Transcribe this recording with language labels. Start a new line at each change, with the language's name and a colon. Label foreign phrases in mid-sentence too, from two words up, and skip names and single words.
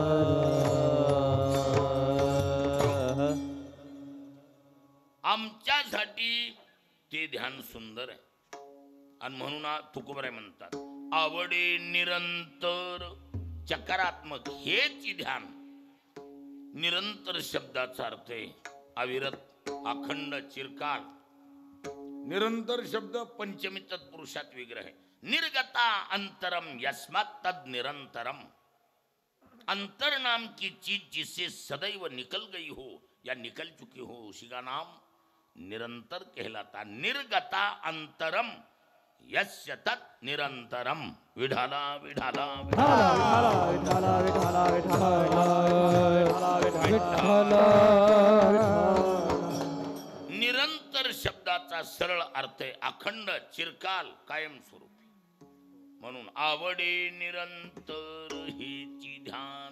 Marathi: आमच्यासाठी ते ध्यान सुंदर आहे. आणि म्हणून तुकोबराय म्हणतात आवडे निरंतर चकारात्मक हेच ध्यान. निरंतर शब्दाचा अर्थ आहे अविरत, अखंड, चिरकाल. निरंतर शब्द
Hindi: पंचमी तत्पुरुषात विग्रह है.
Sanskrit: निर्गता अंतरम यस्मात् तद निरंतरम.
Hindi: अंतर नाम की चीज जिससे सदैव निकल गई हो या निकल चुकी हो उसी का नाम निरंतर कहलाता.
Sanskrit: निर्गता अंतरम यस्य तत् निरंतरम.
Marathi: विठाला विठाला विठाला विठाला विठाला. निरंतर शब्दाचा सरळ अर्थ आहे अखंड, चिरकाल, कायमस्वरूपी. म्हणून आवडे निरंतर हेची ध्यान.